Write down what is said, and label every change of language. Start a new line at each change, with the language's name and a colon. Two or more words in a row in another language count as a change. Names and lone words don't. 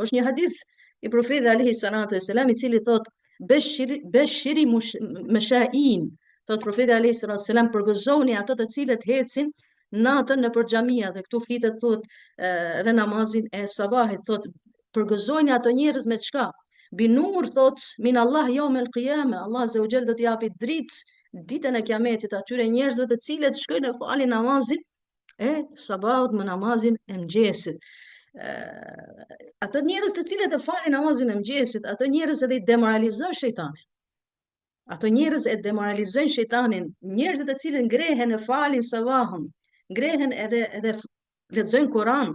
Albanian: Është një hadith i profetit
Arabic: عليه الصلاة والسلام
Albanian: i cili thot
Arabic: بشر المشائين.
Albanian: Thot profeti
Arabic: عليه الصلاة والسلام,
Albanian: përgëzoni ato të cilët ecin natën nëpër xhamia, dhe këtu flitet thot edhe namazin e sabahit, thot përgëzojnë ato njerëz me çka? Binur, thot
Arabic: من الله يوم القيامة, الله عز وجل
Albanian: do t'i japi dritë ditën e kiametit atyre njerëzve të cilët shkojnë e falin namazin e sabahut me namazin e mëngjesit. Ato njerëz të cilët e falin namazin e mëngjesit, ato njerëz edhe i demoralizojnë shejtanin. Ato njerëz e demoralizojnë shejtanin, njerëzit të cilët ngrehen e falin sabahun, ngrehen edhe lexojnë Kur'an.